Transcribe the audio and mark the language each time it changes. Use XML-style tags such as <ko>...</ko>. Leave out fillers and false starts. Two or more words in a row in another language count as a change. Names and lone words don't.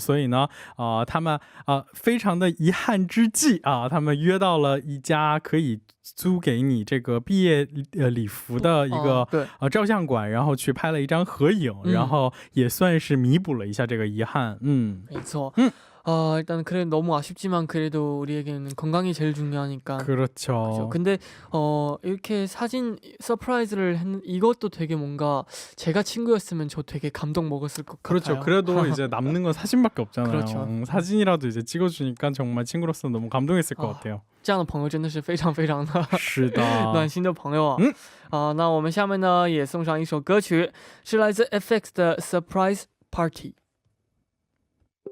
<zh>所以呢，他们非常的遗憾之际他们约到了一家可以租给你这个毕业礼服的一个照相馆，然后去拍了一张合影，然后也算是弥补了一下这个遗憾。没错。</zh> <ko>일단 그래 너무 아쉽지만 그래도 우리에게는 건강이 제일 중요하니까. 그렇죠. 근데 이렇게 사진 서프라이즈를 했는 이것도 되게 뭔가 제가 친구였으면 저 되게 감동 먹었을 것 그렇죠. 같아요. 그래도 이제 남는 건 사진밖에 없잖아요. 그렇죠. 사진이라도 이제 찍어주니까 정말 친구로서 너무 감동했을 것 같아요.</ko> <zh>这样的朋友真的是非常非常的是的暖心的朋友啊。那我们下面呢也送上一首歌曲，是来自 FX 的 Surprise Party。</zh>